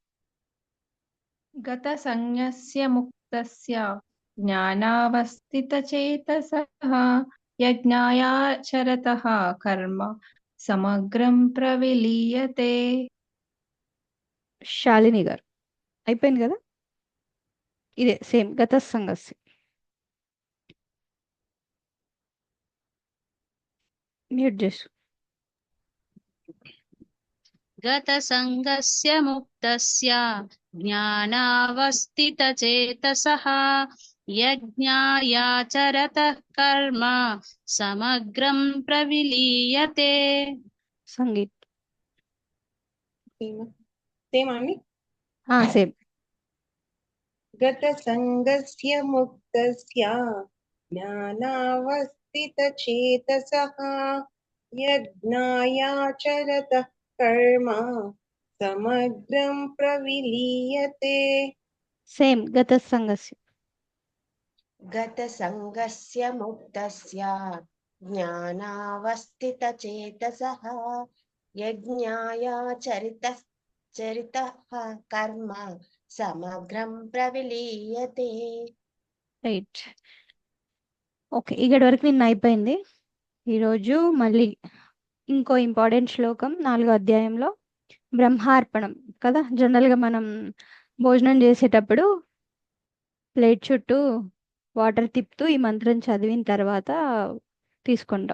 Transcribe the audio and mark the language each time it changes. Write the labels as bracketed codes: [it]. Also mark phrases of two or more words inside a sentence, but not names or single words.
[sa] गतसंज्ञस्य मुक्तस्य ज्ञानावस्थितचेतसः यज्ञायाचरतः कर्म समग्रं प्रविलीयते. [te] शालिनी गाరు అయిపోయింది కదా, ఇదే సేమ్ [sa] గత సంగస్య. [te] మ్యూట్ చేసు. [sa] गतसङ्गस्य मुक्तस्य ज्ञानावस्थितचेतसः यज्ञायाचरतः कर्म समग्रं प्रविलीयते. [te] సంగీత్ సేమ్ అండి. సేమ్. [sa] గత సంగస్య ముక్తస్య జ్ఞానావస్థితచేతసః యజ్ఞాయాచరతః కర్మ సమగ్రం ప్రవిలీయతే. [te] సేమ్ [sa] గత సంగస్య. गतसङ्गस्य मुक्तस्य ज्ञानावस्थितचेतसः यज्ञायाचरितः कर्म समग्రం ప్రవిలీయతే. [te] రైట్. ఓకే, ఇక్కడి వరకు నిన్న అయిపోయింది. ఈరోజు మళ్ళీ ఇంకో ఇంపార్టెంట్ శ్లోకం 4వ అధ్యాయంలో బ్రహ్మార్పణం కదా. జనరల్గా మనం భోజనం చేసేటప్పుడు ప్లేట్ చుట్టూ వాటర్ తిప్పుతూ ఈ మంత్రం చదివిన తర్వాత తీసుకుంటాం.